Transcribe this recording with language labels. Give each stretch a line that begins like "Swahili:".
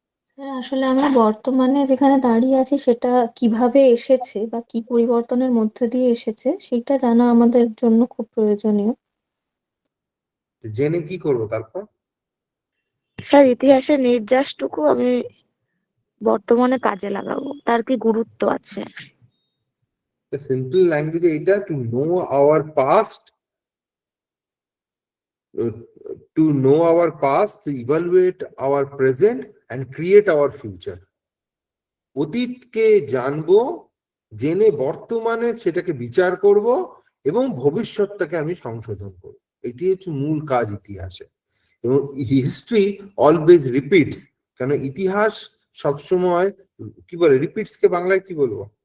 Bangla: Sir আসলে আমরা বর্তমানে যেখানে দাঁড়িয়ে আছি সেটা কিভাবে এসেছে বা কি পরিবর্তনের মধ্যে দিয়ে এসেছে সেটা জানা আমাদের জন্য খুব প্রয়োজনীয়। জেনে কি করবো তারপর? স্যার ইতিহাসের নির্যাসটুকু আমি বর্তমানে কাজে লাগাবো, তার কি গুরুত্ব আছে? সিম্পল ল্যাঙ্গুয়েজে এটা,
English: To know our past, to know our past, to evaluate our present and create our future.
Bangla: অতীতকে জানবো, জেনে বর্তমানে সেটাকে বিচার করব এবং ভবিষ্যৎটাকে আমি সংশোধন করব। এটি হচ্ছে মূল কাজ ইতিহাসে। এবং
English: history always repeats,
Bangla: কেন ইতিহাস সবসময় কি বলে, রিপিটস কে বাংলায় কি বলবো?